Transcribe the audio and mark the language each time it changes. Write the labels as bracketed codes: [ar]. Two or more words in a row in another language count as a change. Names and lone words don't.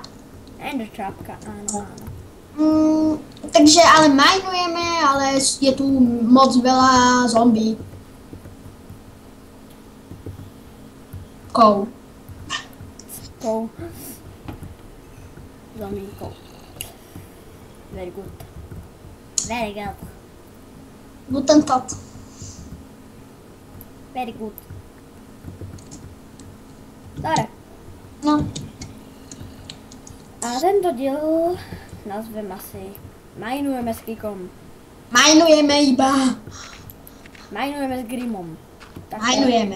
[sk] Ender trapka, áno, áno. Takže ale minujeme, ale je tu moc veľa zombí. Zombíkov. [en] Very good. Very good. [de] Guten Tag. [en] Very good. [sk] Dobre. No. A tento diel nazvem asi Minujeme s Kikom. Minujeme iba. Minujeme s Grimom. Tak Minujeme.